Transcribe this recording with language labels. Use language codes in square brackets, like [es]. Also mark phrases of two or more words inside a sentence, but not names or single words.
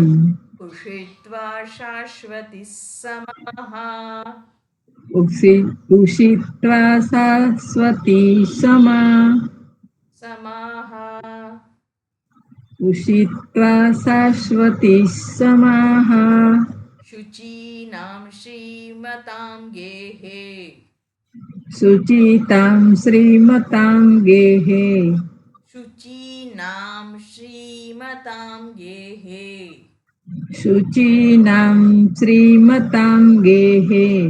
[sa] ઉષિત્વા શાશ્વતી સમાહ ઉષિત્વા શાશ્વતી સમાહ ઉષિત્વા શાશ્વતી સમાહ શુચીનામ શ્રીમતામ ગેહે शुचितां श्रीमतां गेहे शुचीनां श्रीमतां गेहे शुचीनां श्रीमतां गेहे